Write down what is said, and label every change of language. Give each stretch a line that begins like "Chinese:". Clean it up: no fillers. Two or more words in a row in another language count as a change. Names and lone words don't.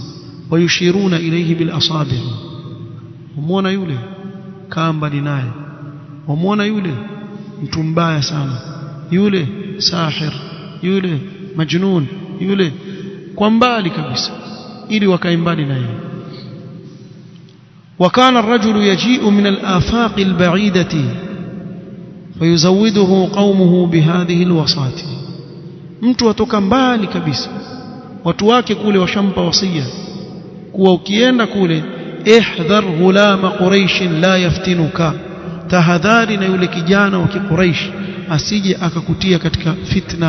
Arabic: ويشيرون إليه بالأصابع',
Swahili: wamuona yule kaa mbali naye, wamuona yule mtu mbaya sana, yule sahir, yule majnun, yule, kwa mbali kabisa, ili wakae mbali naye.
Arabic: وكان الرجل يجيء من الآفاق البعيدة فيزوده قومه بهذه الوصات.
Swahili: mtu atoka mbali kabisa, watu wake kule washampa wasia kuwa ukienda kule,
Arabic: احذر غلام قريش لا يفتنك,
Swahili: tahadhari na yule kijana wa Quraysh asije akakutia katika fitna.